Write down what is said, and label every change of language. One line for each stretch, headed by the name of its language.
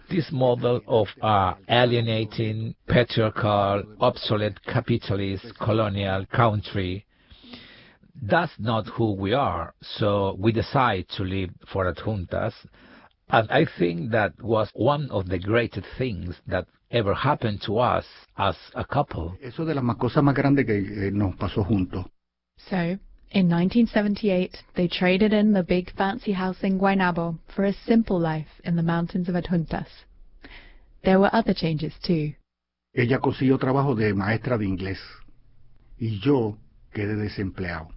English: This model of alienating, patriarchal, obsolete capitalist colonial country. That's not who we are, so we decide to live for Adjuntas. And I think that was one of the greatest things that ever happened to us as a couple.
Spanish: Eso de las cosas más grandes que nos pasó juntos.
English: So, in 1978, they traded in the big fancy house in Guaynabo for a simple life in the mountains of Adjuntas. There were other changes, too.
Spanish: Ella consiguió trabajo de maestra de inglés. y yo quedé desempleado.